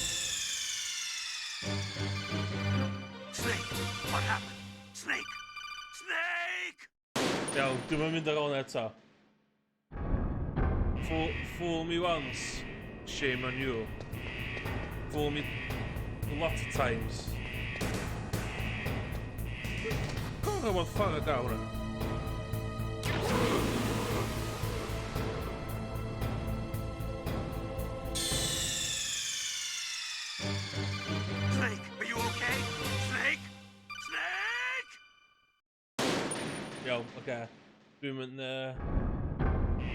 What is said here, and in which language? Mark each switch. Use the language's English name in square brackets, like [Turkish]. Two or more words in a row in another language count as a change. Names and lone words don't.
[English] Snake! What happened? Snake! Snake! [Welsh] Iawn, dwi'n mynd ar ôl eto. [English] Fool me once, shame on you. Fool me a lot of times. God, I want fun at that one. Snake, are you okay? Snake! Snake! [Welsh] Yo, okay. Dwi'n mynd